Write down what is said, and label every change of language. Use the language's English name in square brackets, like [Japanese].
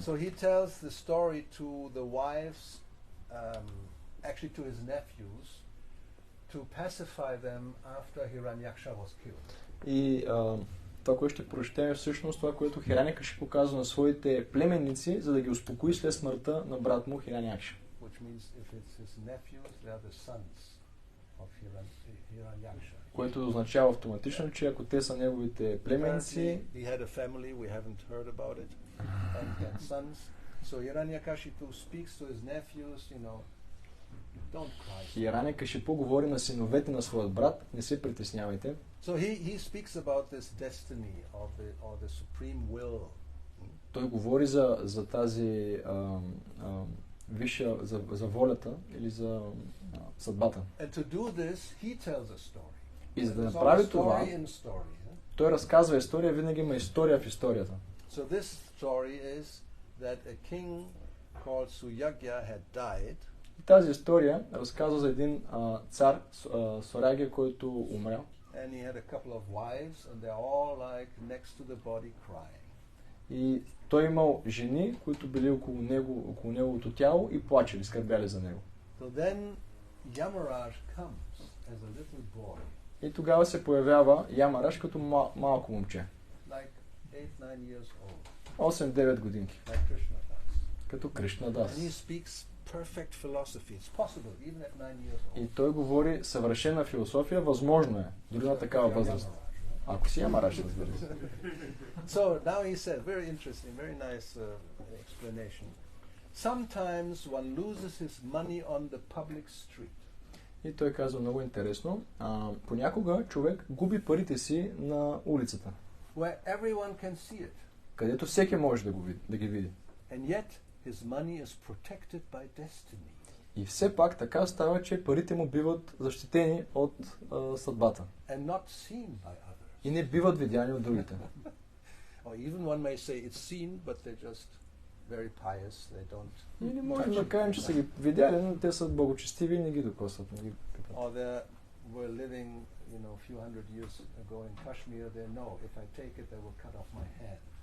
[English] So he tells the story to the wives, actually to his nephews, to pacify them after Hiranyaksha was killed. [Bulgarian] И това, което ще прочетем е всъщност това, което Хираникашипу казва на своите племенници, за да ги успокои след смъртта на брат му Хиранякша. [English] Which means if it's his nephews, they are the sons of Hiranyaksha. [Bulgarian] Което означава автоматично, че ако те са неговите племенници, [English] he had a family, we haven't heard about it, and sons. So Hiranyakashipu speaks to his nephews, you know, don't cry. [Bulgarian] Хираникашипу говори на синовете на своят брат, не се притеснявайте. [English] So he speaks about this destiny or the supreme will. [Bulgarian] Той говори за тази висша, за волята или за съдбата. [English] And to do this, he tells a story. [Bulgarian] И за да направи това, той разказва история, винаги има история в историята. [English] So this story is that a king called Suyagya had died. [Bulgarian] И тази история разказва за един цар, Сурагя, който умрял. [English] And he had a couple of wives, and they're all like next to the body crying. [Bulgarian] И той имал жени, които били около неговото тяло и плачели, скърбяли за него. [English] So then Yamaraj comes as a little boy. [Bulgarian] И тогава се появява Ямараш като малко момче. [English] Like 8-9 years old. [Bulgarian] 8-9 годинки. [English] Like Krishna does. [Bulgarian] Като Кришна Дас. [English] And he speaks perfect philosophy. It's possible even at 9 years old. [Bulgarian] И той говори съвършена философия, възможно е, дори на такава възраст. Ако си Ямараш, разбира се. [English] So now he said, very interesting, very nice explanation. Sometimes one loses his money on the public street. [Bulgarian] И той казва много интересно. Понякога човек губи парите си на улицата. [English] Where everyone can see it. [Bulgarian] Където всеки може да ги види. [English] And yet his money is protected by destiny. [Bulgarian] И все пак така става, че парите му биват защитени от съдбата. [English] And not seen by others. [Bulgarian] И не биват видяни от другите. [English] Or even one may say it's seen, but they're just very pious. They don't. [Bulgarian] Или можем да кажем, че са ги видяли, но те са благочестиви и не ги докосват. [English] Or they were living, you know, a few hundred years ago in Kashmir. They know if I take it, they will cut off my hand.